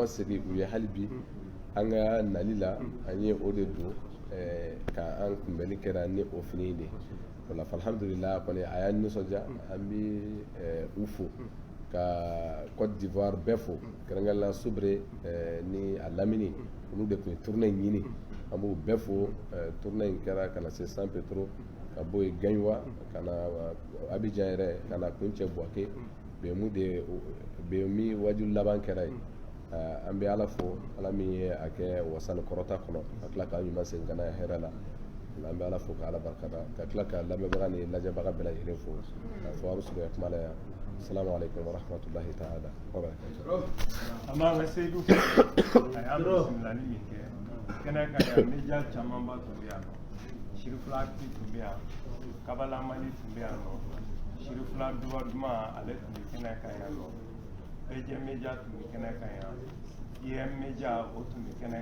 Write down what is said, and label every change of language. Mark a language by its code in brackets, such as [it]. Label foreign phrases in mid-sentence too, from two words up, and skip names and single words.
[bm] segin u ye hali bi an ka nali la an ye o de don ka an kunbɛnni kɛra ni o fini de o la alhamdulillah kɔni a y'an nisɔndiya an bɛ u fo ka Côte d'Ivoire bɛɛ fo kɛrɛnkɛrɛnnenya Subre ni a lamini olu de tun ye tournée in ɲini an b'u bɛɛ fo tournée in kɛra ka na se San Petro ka bɔ yen Gaɲwa ka na Abidjan yɛrɛ ka na kuncɛ Buwake BMI wajilu laban kɛra yen an bɛ Ala fo Ala min ye a kɛ wasani kɔrɔta kɔnɔ ka tila k'an ɲuman segin ka na hɛrɛ la an bɛ Ala fo ka Ala barikada ka tila ka lamɛnbaga ni lajɛbaga bɛɛ lajɛlen fo k'a fɔ a bɛ surunya kuma la yan. [ar] السلام عليكم ورحمة الله تعالى وبركاته. [bm] Amanga Seydou a y'a bisimilali min kɛ kɛnɛ ka yan média camanba tun bɛ yan nɔ Sirifula tun bɛ yan Kabala Mali tun bɛ yan nɔ Sirifula Duba Duman ale tun bɛ kɛnɛ kan yan nɔ BJ Media tun bɛ kɛnɛ kan yan IM Media o tun bɛ kɛnɛ